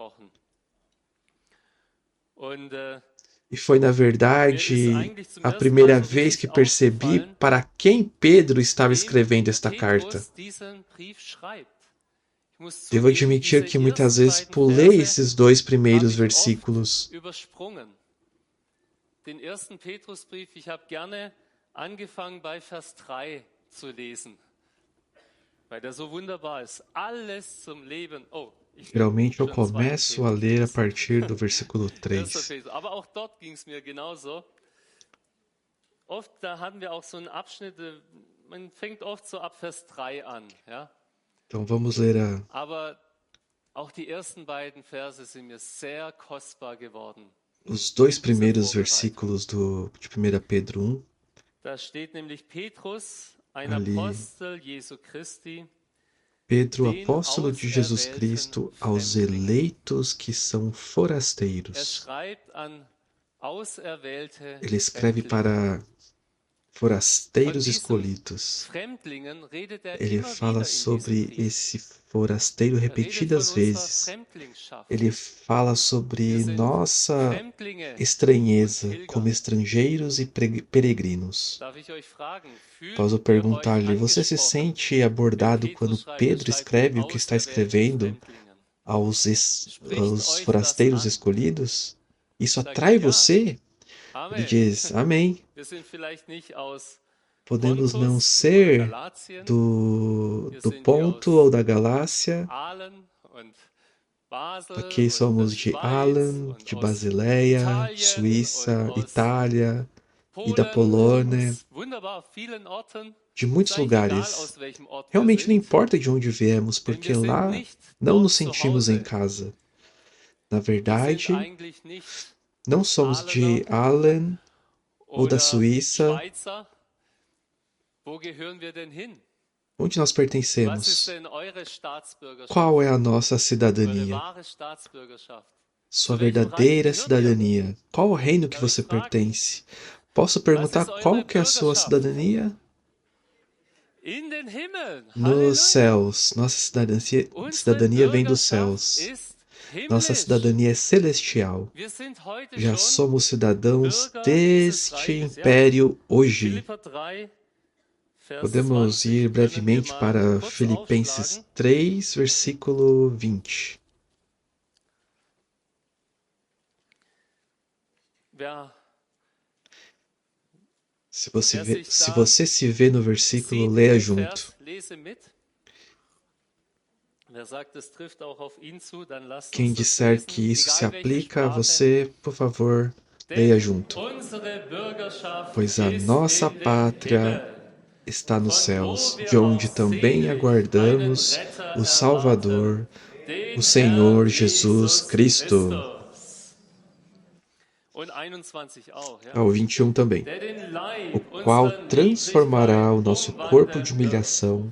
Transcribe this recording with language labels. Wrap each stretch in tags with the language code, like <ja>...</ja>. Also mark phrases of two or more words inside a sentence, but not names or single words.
<pt>E foi, na verdade, a primeira vez que percebi para quem Pedro estava escrevendo esta carta. Devo admitir que muitas vezes pulei esses 2 primeiros versículos.</pt> <de>Den ersten Petrusbrief, ich habe gerne angefangen bei Vers 3 zu lesen, weil der so wunderbar ist. Alles zum Leben.</de> <pt>Geralmente eu começo a ler a partir do versículo 3.</pt> <de>Aber auch dort ging es mir genauso. Oft da hatten wir auch so einen Abschnitt, man fängt oft so ab Vers 3 an, ja.</de> <pt>Então vamos ler</pt> <de>Aber auch die ersten beiden Verse sind mir sehr kostbar geworden.</de> <pt>os dois primeiros versículos de 1 Pedro 1.</pt> <de>Da steht nämlich Petrus, ein</de> <pt>Ali,</pt> <de>Apostel Jesu Christi,</de> <pt>Pedro,</pt> <de>den</de> <pt>apóstolo de Jesus</pt> <de>auserwählten</de> <pt>Cristo, aos</pt> <de>Fremdlingen.</de> <pt>eleitos que são</pt> <de>Er</de> <pt>forasteiros.</pt> <de>schreibt an auserwählte</de> <pt>Ele escreve</pt> <de>Fremdlinge.</de> <pt>para</pt> <de>Von</de> <pt>forasteiros</pt> <de>diesen</de> <pt>escolhidos.</pt> <de>Fremdlingen redet er</de> <pt>Ele</pt> <de>immer</de> <pt>fala</pt> <de>wieder in diesem</de> <pt>sobre</pt> <de>Brief.</de> <pt>esse forasteiro</pt> <de>Er redet von</de> <pt>repetidas</pt> <de>unserer</de> <pt>vezes.</pt> <de>Fremdlingschaft.</de> <pt>Ele fala</pt> <de>Wir</de> <pt>sobre</pt> <de>sind</de> <pt>nossa</pt> <de>Fremdlinge und</de> <pt>estranheza como</pt> <de>Pilger.</de> <pt>estrangeiros e peregrinos.</pt> <de>Darf ich euch fragen, fühlt</de> <pt>Posso</pt> <de>ihr euch</de> <pt>perguntar-lhe, você se</pt> <de>angesprochen,</de> <pt>sente</pt> <de>wenn</de> <pt>abordado</pt> <de>Petrus</de> <pt>quando</pt> <de>schreibt, er</de> <pt>Pedro</pt> <de>schreibt den</de> <pt>escreve o que está</pt> <de>auserwählten</de> <pt>escrevendo</pt> <de>Fremdlingen? Spricht</de> <pt>aos</pt> <de>euch das</de> <pt>forasteiros</pt> <de>an?</de> <pt>escolhidos? Isso</pt> <de>Sagt</de> <pt>atrai</pt> <de>er, ja.</de> <pt>você? Ele</pt> <de>Amen.</de> <pt>diz, amém.</pt> <de>Wir sind vielleicht nicht aus</de> <pt>Podemos não</pt> <de>Pontus oder</de> <pt>ser</pt> <de>Galatien,</de> <pt>do</pt> <de>hier sind wir</de> <pt>Ponto ou</pt> <de>aus</de> <pt>da Galácia.</pt> <de>Aalen und Basel</de> <pt>Aqui</pt> <de>und</de> <pt>somos</pt> <de>der</de> <pt>de</pt> <de>Schweiz</de> <pt>Alan,</pt> <de>und</de> <pt>de</pt> <de>aus</de> <pt>Basileia,</pt> <de>Italien</de> <pt>Suíça,</pt> <de>und aus</de> <pt>Itália e da</pt> <de>Polen,</de> <pt>Polônia,</pt> <de>aus wunderbar vielen Orten.</de> <pt>de</pt> <de>Es</de> <pt>muitos</pt> <de>ist eigentlich egal,</de> <pt>lugares.</pt> <de>aus welchem Ort wir</de> <pt>Realmente não</pt> <de>sind,</de> <pt>importa de onde viemos,</pt> <de>denn</de> <pt>porque</pt> <de>wir sind</de> <pt>lá</pt> <de>nicht</de> <pt>não</pt> <de>dort</de> <pt>nos</pt> <de>zu</de> <pt>sentimos em</pt> <de>Hause.</de> <pt>casa. Na</pt> <de>Wir sind</de> <pt>verdade,</pt> <de>eigentlich nicht</de> <pt>não somos de</pt> <de>Aalener</de> <pt>Alan ou da</pt> <de>oder</de> <pt>Suíça.</pt> <de>Schweizer. Wo gehören wir denn hin?</de> <pt>Onde nós</pt> <de>Was ist</de> <pt>pertencemos?</pt> <de>denn eure Staatsbürgerschaft,</de> <pt>Qual é a nossa</pt> <de>eure</de> <pt>cidadania?</pt> <de>wahre Staatsbürgerschaft?</de> <pt>Sua</pt> <de>Zu welchem Reich</de> <pt>verdadeira</pt> <de>gehört ihr?</de> <pt>cidadania? Qual o reino que</pt> <de>Darf ich</de> <pt>você</pt> <de>fragen?</de> <pt>pertence? Posso</pt> <de>Was</de> <pt>perguntar</pt> <de>ist</de> <pt>qual</pt> <de>eure</de> <pt>que é a sua</pt> <de>Bürgerschaft?</de> <pt>cidadania?</pt> <de>In den Himmel.</de> <pt>Nos</pt> <de>Halleluja.</de> <pt>céus. Nossa</pt> <de>Unsere</de> <pt>cidadania vem dos</pt> <de>Bürgerschaft</de> <pt>céus.</pt> <de>ist</de> <pt>Nossa</pt> <de>himmlisch.</de> <pt>cidadania é celestial.</pt> <de>Wir sind heute</de> <pt>Já</pt> <de>schon</de> <pt>somos cidadãos</pt> <de>Bürger dieses</de> <pt>deste</pt> <de>Reiches. Ja?</de> <pt>império hoje.</pt> <de>Philipper 3, Vers</de> <pt>Podemos</pt> <de>20.</de> <pt>ir</pt> <de>Können wir</de> <pt>brevemente</pt> <de>mal</de> <pt>para</pt> <de>kurz</de> <pt>Filipenses</pt> <de>aufschlagen?</de> <pt>3, versículo 20.</pt> <de>Wer</de> <pt>Se você,</pt> <de>Wer</de> <pt>vê,</pt> <de>sich</de> <pt>se</pt> <de>da</de> <pt>você se vê no versículo,</pt> <de>sieht in</de> <pt>leia</pt> <de>dem</de> <pt>junto.</pt> <de>Vers, lese mit. Wer sagt, es trifft auch auf ihn zu, dann lasst</de> <pt>Quem</pt> <de>uns das</de> <pt>disser</pt> <de>lesen,</de> <pt>que isso se</pt> <de>egal welche</de> <pt>aplica a</pt> <de>Sprache.</de> <pt>você, por favor, leia</pt> <de>Denn</de> <pt>junto.</pt> <de>unsere Bürgerschaft</de> <pt>Pois a</pt> <de>ist</de> <pt>nossa</pt> <de>in den</de> <pt>pátria</pt> <de>Himmel,</de> <pt>está nos</pt> <de>von</de> <pt>céus,</pt> <de>wo wir</de> <pt>de onde</pt> <de>auch</de> <pt>também</pt> <de>sehnlich einen</de> <pt>aguardamos</pt> <de>Retter</de> <pt>o Salvador,</pt> <de>erwarten, den</de> <pt>o Senhor</pt> <de>Herrn Jesus</de> <pt>Jesus Cristo.</pt> <de>Christus. Und 21 auch, ja.</de> <pt>Ao 21 também.</pt> <de>Der den Leib</de> <pt>O qual</pt> <de>unserer</de> <pt>transformará o</pt> <de>Niedrigkeit</de> <pt>nosso corpo de</pt> <de>umwandeln wird,</de> <pt>humilhação</pt>